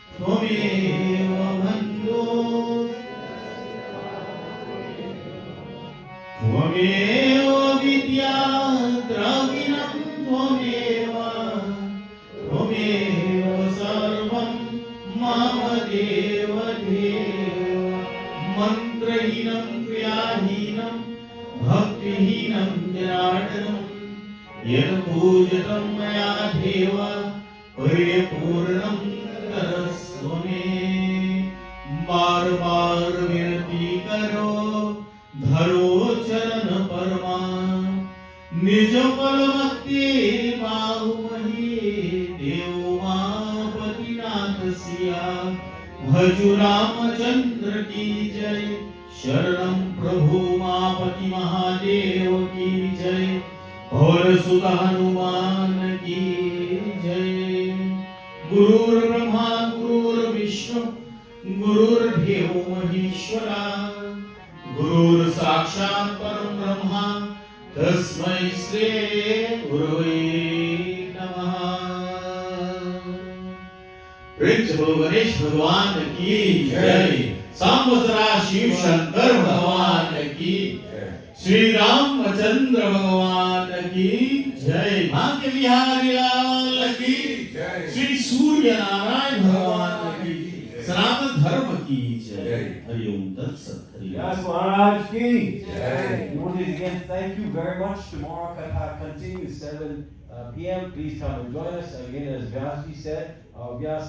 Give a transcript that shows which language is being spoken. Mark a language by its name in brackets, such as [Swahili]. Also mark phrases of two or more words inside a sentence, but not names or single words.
[Sanskrit] बन्धु त्वमेव विद्या द्रविणं त्वमेव सर्वं मम देव देव मन्त्रहीनं क्रियाहीनं भक्तिहीनं जनार्दन यत् पूजितं मया देव परिपूर्णं तदस्तु मे [Hindi] बार बार विनती करो धरो चरण परमा निज फल भक्ति बाहुमहि देव मापति नाथ सिया भजु रामचंद्र की जय शरणम प्रभु मापति महादेव की जय और सुत हनुमान भगवान की जय। [Sanskrit] गुरुर्ब्रह्मा गुरुर्विष्णु गुरुर्देवो महेश्वरा गुरुर् साक्षात् परं ब्रह्मा तस्मै श्री गुरुवे नमः। [Hindi] प्रेम से बोलो गणेश भगवान की जय। सांबसरा शिव शंकर भगवान की जय। श्री रामचंद्र भगवान की जय। भाग्य बिहारी लाल की जय। श्री सूर्य नारायण भगवान की जय। सनातन धर्म की जय। [Sanskrit] हरिओम तत्सत। [Hindi] Yes, महाराज की जय. [English] Devotees, again, thank you very much. Tomorrow Katha continues 7 p.m. Please come and join us. Again, as Vyasji said, Vyasa